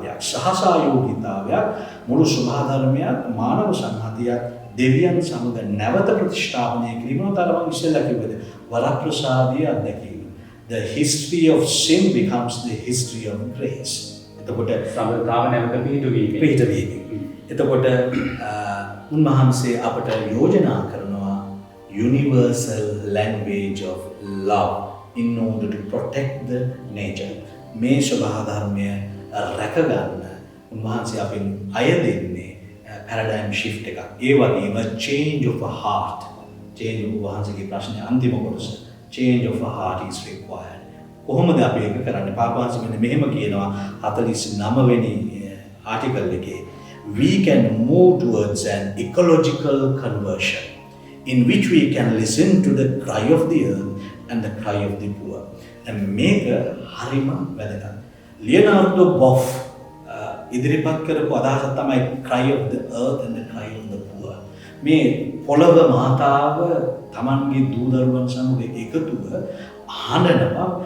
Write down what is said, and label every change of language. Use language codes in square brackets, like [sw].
[si] සහසහයෝගීතාවයක් මුළු ස්වභාව ධර්මයක් මානව සංහතියක් දෙවියන් සමග නැවත ප්‍රතිෂ්ඨාපනය කිරීම තරම් ඉස්සෙල්ලා කිව්වද වරප්‍රසාදීය අත්දැකීම. [en] The history of sin becomes the history of grace. [si] එතකොට සමතාව නැවත පිහිටවීම. [en] එතකොට උන්වහන්සේ අපට යෝජනා කරනවා universal language of love in order to protect the nature. [si] මේ ස්වභාව ධර්මය රැකගන්න උන්වහන්සේ අපින් අය දෙන්නේ paradigm shift එකක්. [en] ඒ වගේම change of a heart. [si] change of වහන්සේගේ ප්‍රශ්නේ අන්තිම කොටස. [en] change of a heart is required. [si] කොහොමද අපි ඒක කරන්නේ? පාපවංශ මෙන්න මෙහෙම කියනවා 49 වෙනි ආටිකල් එකේ. [en] We can move towards an ecological conversion in which we can listen to the cry of the earth and the cry of the poor. [si] And මේක හරිම වැදගත්. [en] Leonardo Boff ඉදිරිපත් කරපු අදහස තමයි cry of the earth and the cry of the poor. [si] මේ පොළව මාතාව Tamanගේ දූ දරුවන් සමග එකතුව ආනනවා.